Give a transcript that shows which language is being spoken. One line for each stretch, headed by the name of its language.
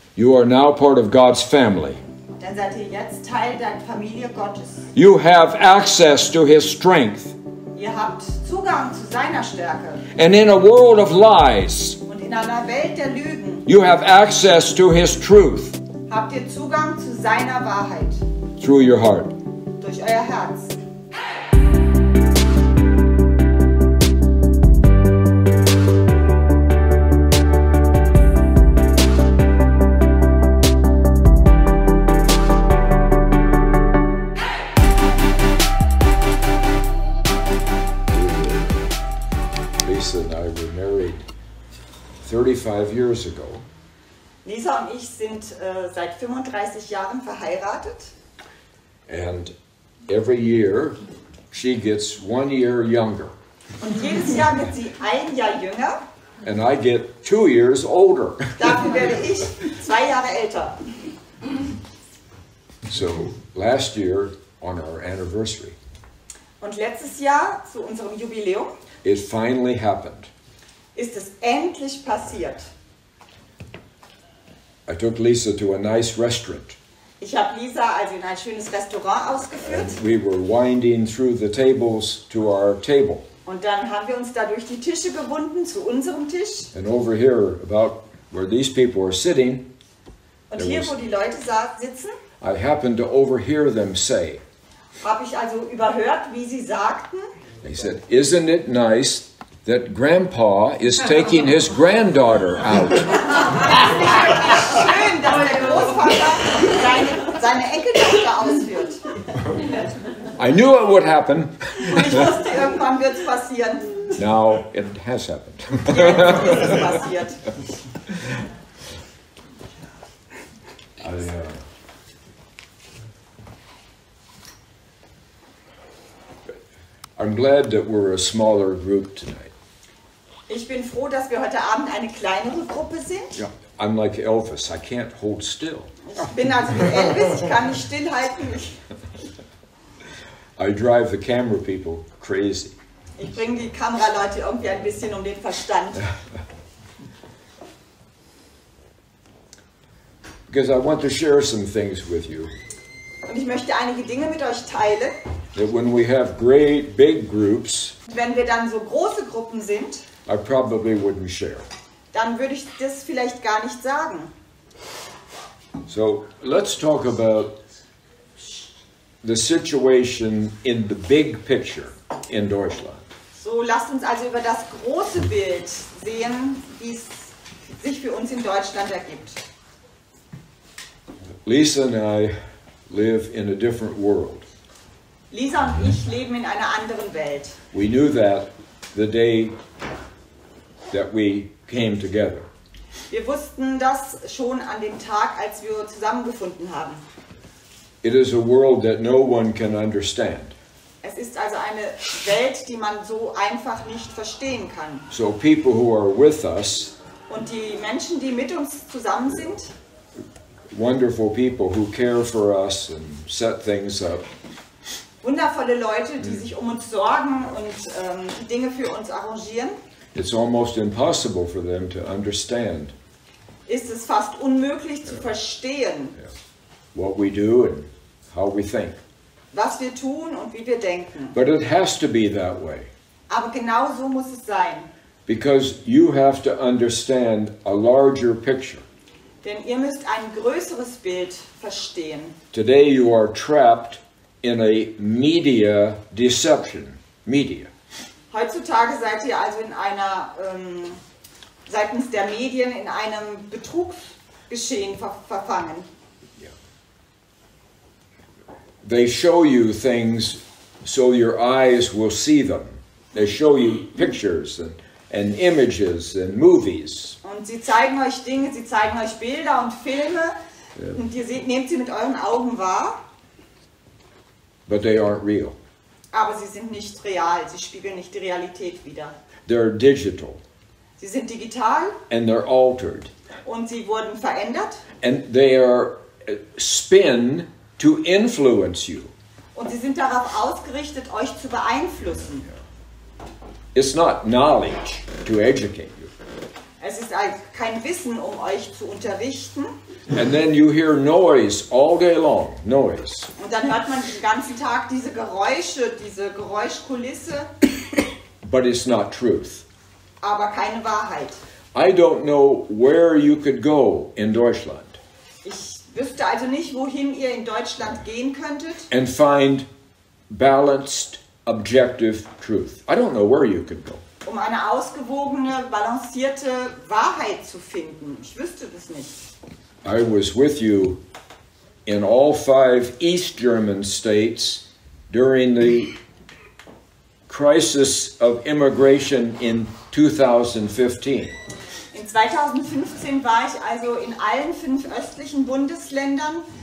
English: You are now part of God's family.
German: Dann seid ihr jetzt Teil der Familie Gottes.
English: You have access to His strength.
German: Ihr habt Zugang zu seiner Stärke.
English: And in a world of lies,
German: Und in einer Welt der Lügen
English: you have access to His truth
German: habt ihr Zugang zu seiner Wahrheit.
English: through your heart.
German: Durch euer Herz.
English: Lisa and I were married 35 years ago.
German: Lisa und ich sind seit 35 Jahren verheiratet.
English: And every year she gets 1 year younger.
German: Und jedes Jahr wird sie ein Jahr jünger.
English: And I get 2 years older.
German: Dafür werde ich 2 Jahre älter.
English: So last year on our anniversary,
German: Und letztes Jahr zu unserem Jubiläum
English: it finally happened.
German: ist es endlich passiert.
English: I took Lisa to a nice restaurant.
German: Ich habe Lisa also in ein schönes Restaurant ausgeführt.
English: And we were winding through the tables to our table.
German: Und dann haben wir uns da durch die Tische gewunden zu unserem Tisch.
English: And over here, about where these people are sitting,
German: Und hier, wo die Leute sitzen,
English: I happened to overhear them say,
German: habe ich also überhört, wie sie sagten,
English: they said, "Isn't it nice that Grandpa is taking his granddaughter out?"
German: schön, dass der Großvater seine Enkeltochter ausführt.
English: I knew it would happen.
German: Und ich wusste, irgendwann wird es passieren.
English: Now it has happened.
German: Jetzt ist es passiert.
English: I'm glad that we're a smaller group tonight.
German: Ich bin froh, dass wir heute Abend eine kleinere Gruppe sind.
English: Yeah, I'm like Elvis. I can't hold still.
German: Ich bin also wie Elvis, ich kann nicht stillhalten.
English: I drive the camera people crazy.
German: Ich bringe die Kameraleute irgendwie ein bisschen um den Verstand.
English: Because I want to share some things with you.
German: Und ich möchte einige Dinge mit euch teilen.
English: That when we have great big groups,
German: Wenn wir dann so große Gruppen sind,
English: I probably wouldn't share.
German: dann würde ich das vielleicht gar nicht sagen.
English: So let's talk about the situation in the big picture in Deutschland.
German: So, lasst uns also über das große Bild sehen, wie es sich für uns in Deutschland ergibt.
English: Lisa and I live in a different world.
German: Lisa und ich leben in einer anderen Welt.
English: We knew that the day that we came together.
German: Wir wussten das schon an dem Tag, als wir zusammengefunden haben.
English: It is a world that no one can understand.
German: Es ist also eine Welt, die man so einfach nicht verstehen kann.
English: So people who are with us,
German: Und die Menschen, die mit uns zusammen sind,
English: wonderful people who care for us and set things up,
German: wundervolle Leute, die sich um uns sorgen und die Dinge für uns arrangieren,
English: it's almost impossible for them to understand
German: ist es fast unmöglich zu verstehen,
English: what we do and how we think.
German: was wir tun und wie wir denken.
English: But it has to be that way,
German: Aber genau so muss es sein.
English: because you have to understand a larger picture.
German: Denn ihr müsst ein größeres Bild verstehen.
English: Today you are trapped in a media deception. Media.
German: Heutzutage seid ihr also in einer, seitens der Medien in einem Betrugsgeschehen verfangen.
English: They show you things so your eyes will see them. They show you pictures and images and movies.
German: Und sie zeigen euch Dinge, sie zeigen euch Bilder und Filme und ihr nehmt sie mit euren Augen wahr.
English: But they aren't real.
German: Aber sie sind nicht real, sie spiegeln nicht die Realität wider.
English: They're digital.
German: Sie sind digital
English: And they're altered.
German: und sie wurden verändert.
English: And they are spin to influence you.
German: Und sie sind darauf ausgerichtet, euch zu beeinflussen.
English: It's not knowledge to educate you.
German: Es ist kein Wissen, um euch zu unterrichten.
English: And then you hear noise all day long, noise.
German: Und dann hört man den ganzen Tag diese Geräusche, diese Geräuschkulisse.
English: But it's not truth.
German: Aber keine Wahrheit.
English: I don't know where you could go in Deutschland.
German: Ich wüsste also nicht, wohin ihr in Deutschland gehen könntet.
English: And find balanced, objective truth. I don't know where you could go.
German: Um eine ausgewogene, balancierte Wahrheit zu finden. Ich wüsste das nicht.
English: I was with you in all 5 East German states during the crisis of immigration in 2015.
German: In 2015 war ich also in allen 5 östlichen Bundesländern